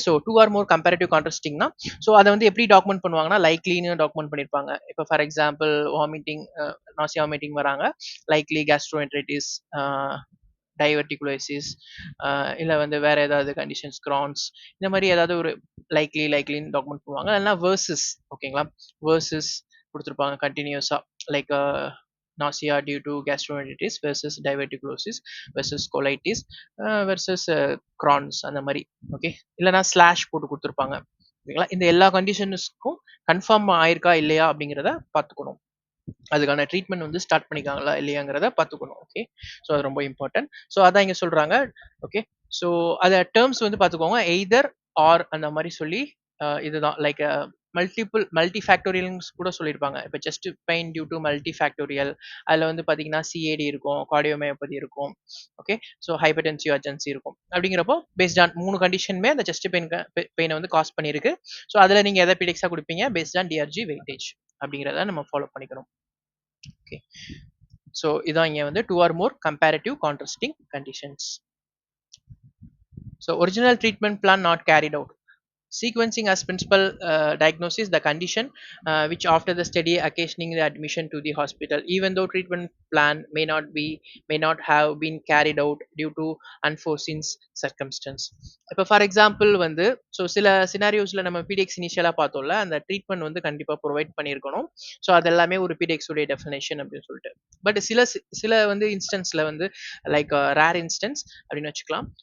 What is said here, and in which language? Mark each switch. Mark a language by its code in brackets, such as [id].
[ta] So two R மோர் comparative கான்ட்ராஸ்டிங்னா so அதை வந்து எப்படி டாக்குமெண்ட் பண்ணுவாங்கன்னா லைக்லின்னு டாக்குமெண்ட் பண்ணியிருப்பாங்க. இப்போ for example vomiting nausea vomiting வராங்க, லைக்லி கேஸ்ட்ரோஎன்ட்ரைட்டிஸ் டைவர்டிகுலோசிஸ், இல்லை வந்து வேற ஏதாவது கண்டிஷன்ஸ், கிரான்ஸ், இந்த மாதிரி ஏதாவது ஒரு லைக்லின்னு டாக்குமெண்ட் பண்ணுவாங்க. இல்லைன்னா வேர்சஸ், ஓகேங்களா, வேர்சஸ் கொடுத்துருப்பாங்க கண்டினியூஸாக, like [en] nausea due to gastroenteritis versus diverticulosis versus colitis versus Crohn's [ta] அந்த மாதிரி. ஓகே, இல்லைனா ஸ்லாஷ் போட்டு கொடுத்துருப்பாங்க. ஓகேங்களா, இந்த எல்லா கண்டிஷன்ஸ்க்கும் கன்ஃபார்ம் ஆயிருக்கா இல்லையா அப்படிங்கிறத பார்த்துக்கணும். அதுக்கான ட்ரீட்மெண்ட் வந்து ஸ்டார்ட் பண்ணிக்காங்களா இல்லையாங்கிறத பார்த்துக்கணும். ஓகே, ஸோ அது ரொம்ப இம்பார்ட்டன்ட். ஸோ அதான் இங்கே சொல்றாங்க. ஓகே, ஸோ அதை டேர்ம்ஸ் வந்து பார்த்துக்கோங்க. எய்தர் ஆர் அந்த மாதிரி சொல்லி இதுதான் லைக் மல்டி ஃபேக்டோரியல்ஸ் கூட சொல்லியிருப்பாங்க. இப்போ chest pain due to multi factorial, அதில் வந்து பார்த்தீங்கன்னா சிஏடி இருக்கும், கார்டியோமயோபதி இருக்கும். ஓகே, ஸோ ஹைப்பர்டென்சிவ் அர்ஜென்சி இருக்கும். அப்படிங்கிறப்போ பேஸ்ட் ஆன் 3 கண்டிஷனுமே அந்த செஸ்ட் பெயினை வந்து காஸ் பண்ணியிருக்கு. ஸோ அதில் நீங்கள் எதை பீடிக்ஸாக கொடுப்பீங்க பேஸ்ட் ஆன் டிஆர்ஜி வெயிட்டேஜ் அப்படிங்கிறத நம்ம ஃபாலோ பண்ணிக்கணும். ஓகே, ஸோ இதான் இங்கே வந்து [en] 2 or more comparative contrasting conditions. So original treatment plan not carried out. Sequencing as principal diagnosis the condition which after the study occasioning the admission to the hospital, even though treatment plan may not have been carried out due to unforeseen circumstance. [ta] இப்போ for example வந்து so சில சினாரியோஸில் நம்ம பிடிஎக்ஸ் இனிஷியலாக பார்த்தோம்ல, அந்த treatment வந்து கண்டிப்பாக provide பண்ணியிருக்கணும். ஸோ அதெல்லாமே ஒரு பிடிஎக்ஸ் உடைய டெஃபினேஷன் அப்படின்னு சொல்லிட்டு. பட் சில வந்து இன்ஸ்டன்ஸில் வந்து லைக் ரேர் இன்ஸ்டன்ஸ் அப்படின்னு வச்சுக்கலாம்.